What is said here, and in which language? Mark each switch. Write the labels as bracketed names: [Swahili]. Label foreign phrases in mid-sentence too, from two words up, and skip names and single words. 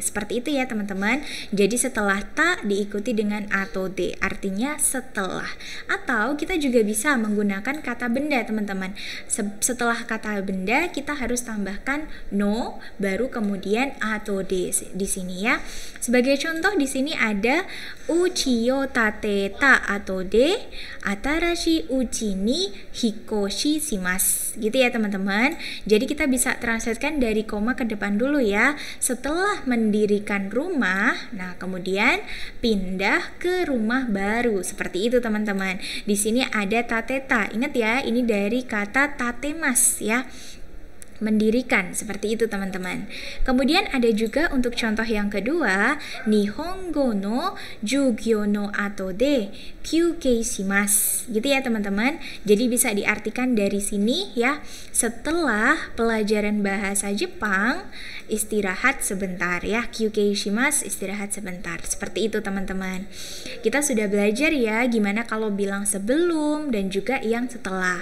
[Indonesian] Seperti itu ya teman-teman. Jadi setelah ta diikuti dengan atode, artinya setelah. Atau kita juga bisa menggunakan kata benda teman-teman. Setelah kata benda kita harus tambahkan no, baru kemudian atode di sini ya. Sebagai contoh di sini ada [Japanese] 家を建てた後で新しい家に引っ越しします [Indonesian] gitu ya teman-teman. Jadi kita bisa translatekan dari koma ke depan dulu ya. Setelah mendirikan rumah, nah kemudian pindah ke rumah baru. Seperti itu teman-teman. Di sini ada tateta. Ingat ya, ini dari kata tatemas ya, mendirikan. Seperti itu teman-teman. Kemudian ada juga untuk contoh yang kedua, [Japanese] 日本語の授業の後で休憩します [Indonesian] gitu ya teman-teman. Jadi bisa diartikan dari sini ya, setelah pelajaran bahasa Jepang istirahat sebentar ya, [Japanese] 休憩します, [Indonesian] istirahat sebentar. Seperti itu teman-teman. Kita sudah belajar ya gimana kalau bilang sebelum dan juga yang setelah.